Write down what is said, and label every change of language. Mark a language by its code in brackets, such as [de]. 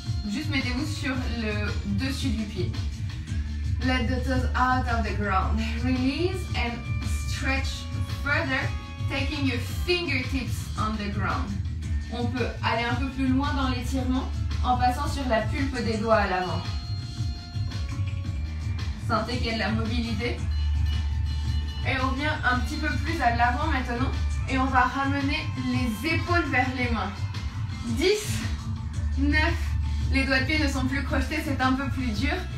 [fr] Juste mettez-vous sur le dessus du pied. [en] Let the toes out of the ground. Release and stretch further, taking your fingertips on the ground. [fr] On peut aller un peu plus loin dans l'étirement en passant sur la pulpe des doigts à l'avant. Sentez qu'il y a de la mobilité. Et on vient un petit peu plus à l'avant maintenant. Et on va ramener les épaules vers les mains. 10, 9, les doigts de pied ne sont plus crochetés, c'est un peu plus dur.